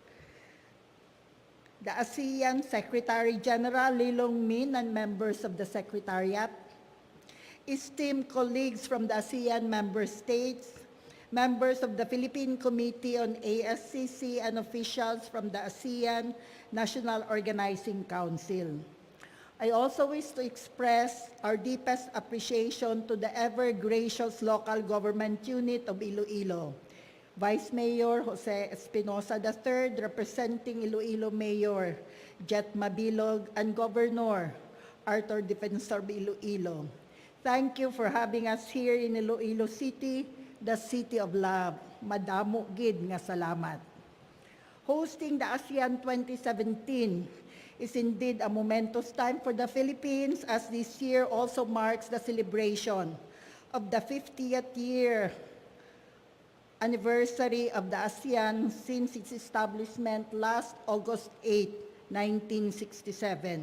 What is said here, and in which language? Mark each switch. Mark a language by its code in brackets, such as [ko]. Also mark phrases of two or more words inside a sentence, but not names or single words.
[en] the ASEAN Secretary General Lee Long-min and members of the Secretariat, esteemed colleagues from the ASEAN member states, members of the Philippine Committee on ASCC, and officials from the ASEAN National Organizing Council. I also wish to express our deepest appreciation to the ever-gracious local government unit of Iloilo, Vice Mayor Jose Espinosa III, representing Iloilo Mayor Jet Mabilog, and Governor Arthur Defensor of Iloilo. Thank you for having us here in Iloilo City, the City of Love. [hil] Madamo gid nga salamat. [en] Hosting the ASEAN 2017 is indeed a momentous time for the Philippines, as this year also marks the celebration of the 50th year anniversary of the ASEAN since its establishment last August 8, 1967.